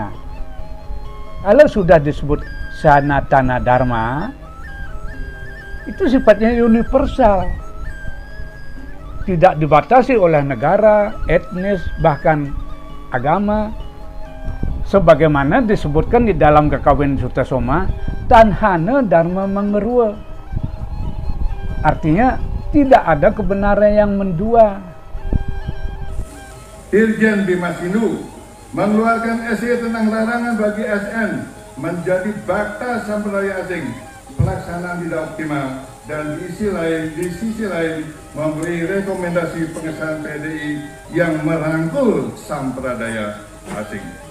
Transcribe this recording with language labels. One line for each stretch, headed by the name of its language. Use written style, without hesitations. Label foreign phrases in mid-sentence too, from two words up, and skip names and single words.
Indonesian: Kalau sudah disebut Sanatana Dharma, itu sifatnya universal. tidak dibatasi oleh negara, etnis, bahkan agama. Sebagaimana disebutkan di dalam Kakawin Sutasoma,
Kawi: tanhana dharma mangerua.
Indonesian: Artinya tidak ada kebenaran yang mendua. Dirjen Bimas Hindu mengeluarkan SE tentang larangan bagi SN menjadi bakta sampradaya asing. Pelaksanaan tidak optimal dan di sisi lain memberi rekomendasi pengesahan PDI yang merangkul sampradaya asing.